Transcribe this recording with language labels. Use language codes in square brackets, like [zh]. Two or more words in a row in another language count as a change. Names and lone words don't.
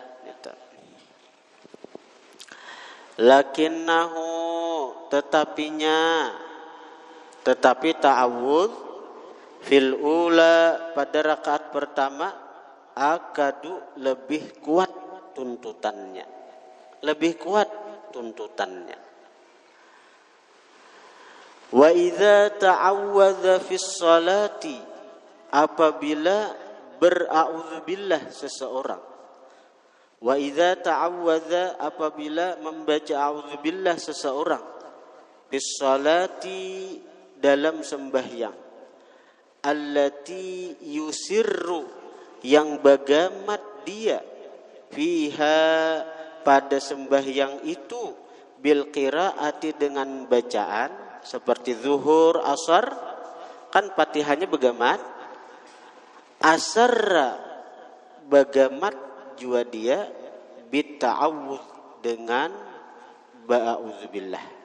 [ms] Lakinnahu, tetapi [ar] التعوذ في الأولى, [ms] pada rakaat pertama, akadu, lebih kuat tuntutannya. [ar] وإذا تعوذ في الصلاة, [ms] apabila bera'udzubillah seseorang. [ar] وإذا تعوذ, [ms] apabila membaca a'udzubillah seseorang, [ar] في الصلاة, [ms] dalam sembahyang, [ar] التي يسر, [ms] yang bagamat dia, fiha, pada sembahyang itu, [ar] بالقراءة, [ms] dengan bacaan, seperti zuhur, asar, kan Fatihahnya bagamat, asarra, bagamat jua dia, bitta'awudz, dengan ba'udzubillah.